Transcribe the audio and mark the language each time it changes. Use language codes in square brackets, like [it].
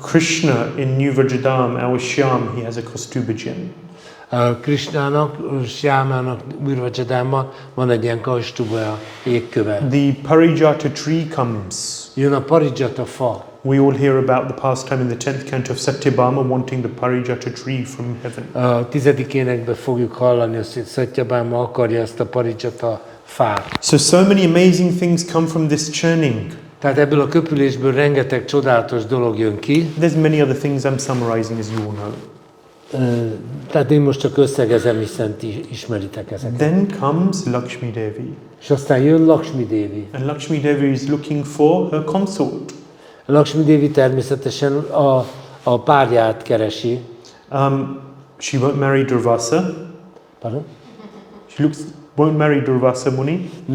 [en] Krishna in New Vrajadam, our Shyam, he has a Kaustubha gem. [hu] Krishnának, Shyámának Urvajadámban van egy ilyen Kaustubha égköve. [en] The Parijata tree comes. [hu] Jön a Parijata fa. [en] We all hear about the pastime in the 10th canto of Satyabhama wanting the Parijata tree from heaven. [hu] A 10. énekben fogjuk hallani, hogy Satyabhama akarja ezt a Parijata fát. [en] So many amazing things come from this churning. [hu] Tehát ebből a köpülésből rengeteg csodálatos dolog jön ki. [en] There's many other things I'm summarizing, as you all know. [hu] Tehát én most csak összegezem, hiszen ti ismeritek ezeket. [en] Then comes Lakshmi Devi. [hu] És aztán jön Lakshmi Devi. [en] And Lakshmi Devi is looking for her consort. [hu] Lakshmi Devi természetesen a párját keresi. [en] She won't marry Durvasa. Pardon? She won't marry Durvasa Muni.